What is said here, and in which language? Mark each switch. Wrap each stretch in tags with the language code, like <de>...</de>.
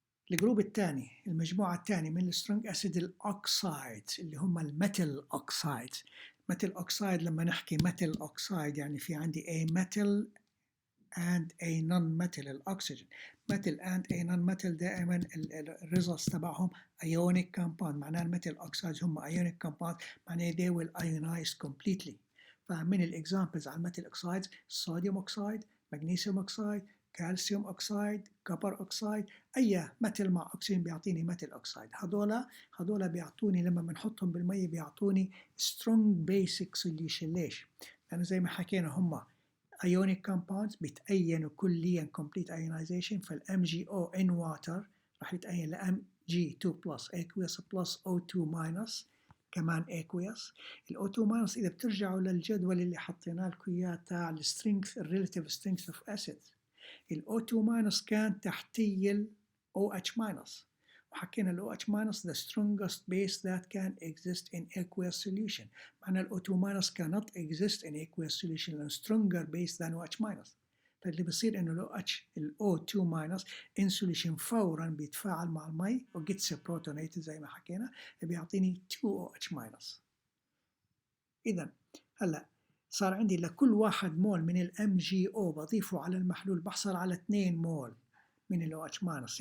<ar>الجروب الثاني، المجموعة الثانية من السترونج أسيد الأوكسايدز اللي هم الميتال أوكسايدز. ميتال أوكسايد لما نحكي ميتال أوكسايد يعني في عندي</ar> <en>A metal and a non-metal</en> <ar>الأكسجين.</ar> <en>metal and a non-metal</en> <ar>دائما الريزلتس تبعهم ionic compound، معناه الميتال أوكسايدز هم</ar> <en>ionic compound،</en> <ar>معناه</ar> <en>they will ionize completely.</en> <ar>فمن الإكزامبلز على الميتال أوكسايدز صوديوم أوكسايد، مغنيسيوم أوكسايد، كالسيوم أوكسايد، كوبر أوكسايد. أي ميتال مع أكسجين بيعطيني ميتال أوكسايد. هذولا بيعطوني لما بنحطهم بالمية بيعطوني</ar> <en>strong basic solution.</en> <ar>ليش؟ لأنه زي ما حكينا هم ionic compounds بيتأينوا كليا</ar> <en>complete ionization.</en> <ar>فالام جي او in water راح يتأين ل Mg2 plus aqueous plus O2 minus كمان aqueous. ال O2 minus إذا بترجعوا للجدول اللي حطينا لكم إياه تاع ال strength relative strength of acids، ال O2 minus كان تحتي ال OH minus، وحكينا ال OH minus</ar> <en>the strongest base that can exist in aqueous solution.</en> <ar>معنى ال</ar> <en>O2 minus cannot exist in aqueous solution and stronger base than OH minus.</en> <ar>فاللي بصير انه ال O2 minus in solution فورا بيتفاعل مع المي و</ar> <en>gets protonated</en> <ar>زي ما حكينا، بيعطيني 2OH minus. اذا هلا صار عندي لكل 1 مول من ال MgO بضيفه على المحلول بحصل على 2 مول من ال OH minus.</ar>